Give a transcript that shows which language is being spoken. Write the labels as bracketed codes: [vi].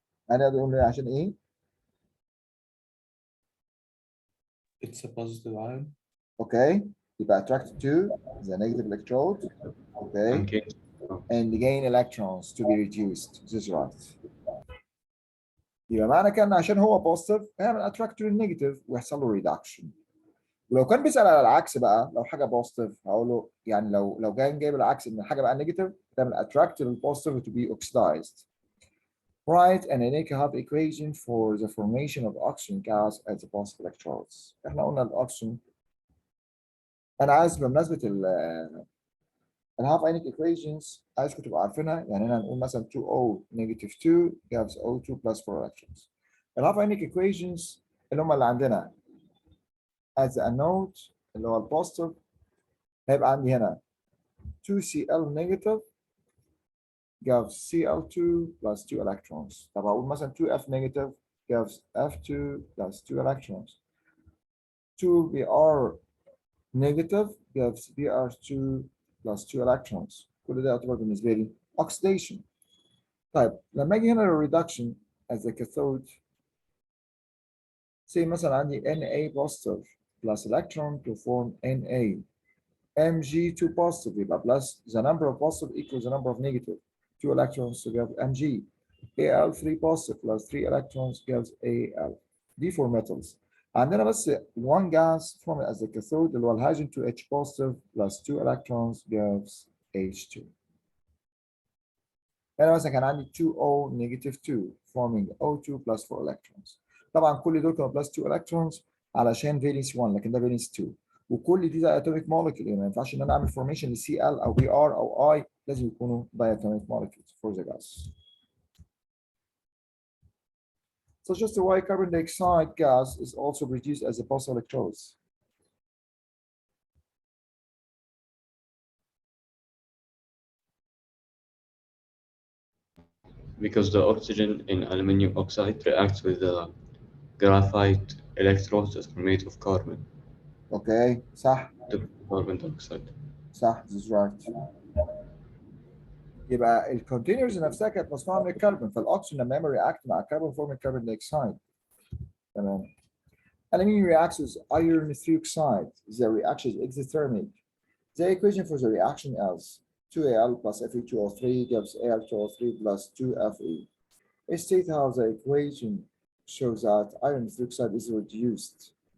[ar] أنا أقول عشان إيه؟ [en] It's a positive ion. Okay. [ar] يبقى attracted to the negative electrode. Okay. Okay. [en] And gain electrons to be reduced. This is right. [ar] يبقى معنى كان عشان هو بوزيتيف هيعمل اتراكت للنيجاتيف ويحصل له ريدكشن. ولو كان بيسأل على العكس بقى لو حاجه بوزيتيف هقول له يعني لو جاي جايب العكس ان الحاجه بقى نيجاتيف تعمل اتراكت للبوزيتيف [en] to be oxidized. Write an Ionic equation for the formation of oxygen gas at the positive electrodes. [ar] احنا قلنا الاكسجين، انا عايز بمناسبه الهاف ايونيك equations عايزكم تبقوا عارفينها. يعني هنا هنقول مثلا [en] 2O negative 2 gives O2 plus 4 electrons. [ar] الهاف ايونيك equations اللي هم اللي عندنا at the anode اللي هو البوزيتيف هيبقى عندي هنا 2Cl negative [en] gives Cl2 plus 2 electrons. طب هقول مثلا 2F negative gives F2 plus 2 electrons. 2Br negative gives Br2 plus 2 electrons. [ar] كل ده يعتبر بالنسبة لي [en] oxidation. [ar] طيب لما اجي هنا للريدكشن as a cathode say مثلا عندي [en] Na positive plus electron to form Na. Mg2 positive يبقى plus the number of positive equals the number of negative. 2 electrons to give Mg. Al3 positive plus 3 electrons gives Al. دي for metals. عندنا بس one gas formed as a cathode [ar] اللي هو الهيدروجين [en] 2H positive plus 2 electrons gives H2. هنا مثلا كان عندي 2O negative 2 forming O2 plus 4 electrons. [ar] طبعا كل دول كانوا [en] plus 2 electrons [ar] علشان valence 1 لكن ده valence 2. وكل دي diatomic molecule يعني ما ينفعش ان انا اعمل formation ل Cl او Br او I لازم يكونوا diatomic molecules [en] for the gas. So just why carbon dioxide gas is also produced as a positive electrodes. Because the oxygen in aluminum oxide reacts with the graphite electrodes that are made of carbon, Okay, [ar] صح [en] the carbon dioxide. [ar] صح [en] this is right. [ar] يبقى الكونتينرز نفسها كانت مصنوعه من الكربون فالاكسجين لما يعمل رياكت مع الكربون فورم الكربون دايوكسيد. تمام. [en] Aluminum reacts with iron 3 oxide. The reaction is exothermic. The equation for the reaction is 2Al plus Fe2O3 gives Al2O3 plus 2Fe. State how the equation shows that iron 3 oxide is reduced.